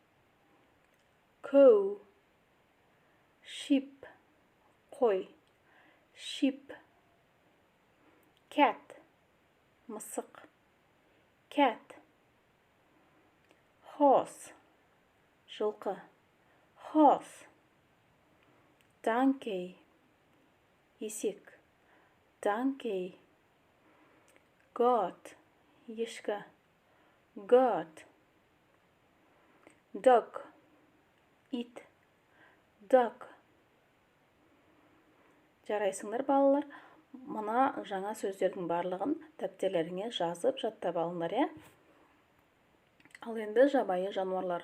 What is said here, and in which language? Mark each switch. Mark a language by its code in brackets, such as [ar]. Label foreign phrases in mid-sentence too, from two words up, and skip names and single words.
[en] Cow. Sheep, қой. Sheep. Cat, мысық. Cat. Horse, жылқы. Horse. Donkey, есек. Donkey. Goat, [kk] ешкі. [en] Goat. Dog, ит. Dog. [kk] Жарайсыңдар балалар, мына жаңа сөздердің барлығын дәптерлеріңе жазып жаттап алыңдар, Ал енді жабайы жануарлар.